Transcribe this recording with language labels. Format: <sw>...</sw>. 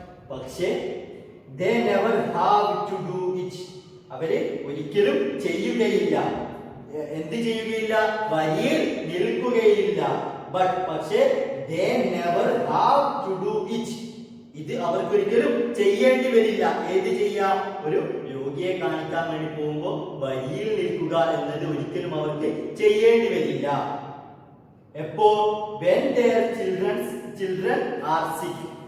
<ml>പക്ഷേ</ml> <en>they never have to do it.</en> <ml>അവര് ഒരിക്കലും ചെയ്യുകയില്ല. എന്ത് ചെയ്യുകയില്ല? വരിയിൽ നിൽക്കുകയില്ല. പക്ഷേ</ml> <en>they never have to do it.</en> <ml>ഇത് അവർക്ക് ഒരിക്കലും ചെയ്യേണ്ടി വരില്ല. ഏത് ചെയ്യാ? ഒരു രോഗിയെ കാണിക്കാൻ വേണ്ടി പോകുമ്പോൾ വരിയിൽ നിൽക്കുക എന്നത് ഒരിക്കലും അവർക്ക് ചെയ്യേണ്ടി വരില്ല. എപ്പോ?</ml> <en>when their children are sick.</en>